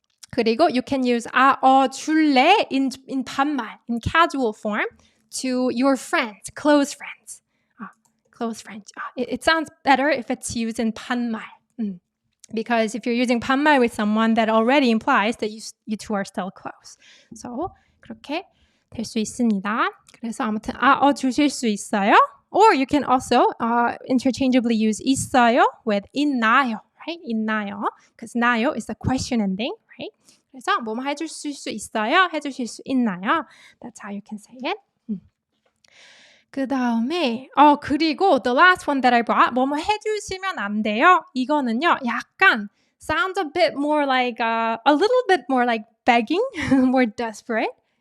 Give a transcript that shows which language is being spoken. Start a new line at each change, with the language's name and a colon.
Korean: 그리고
English: you can use 줄래 in 반말, in casual form to your friends, close friends. It sounds better if it's used in 반말. Because if you're using 반말 with someone, that already implies that you two are still close.
Korean: So 그렇게 될 수 있습니다. 그래서 아무튼 주실 수 있어요?
English: Or you can also interchangeably use 있어요 with 있나요, right? 있나요, because 나요 is the question ending. Right?
Korean: 그래서 뭐뭐 해주실 수 있어요? 해주실 수 있나요?
English: That's how you can say it.
Korean: 그 다음에 그리고
English: the last one that I brought,
Korean: 뭐뭐 해주시면 안 돼요? 이거는요, 약간
English: sounds a bit more like a little bit more like begging, more desperate.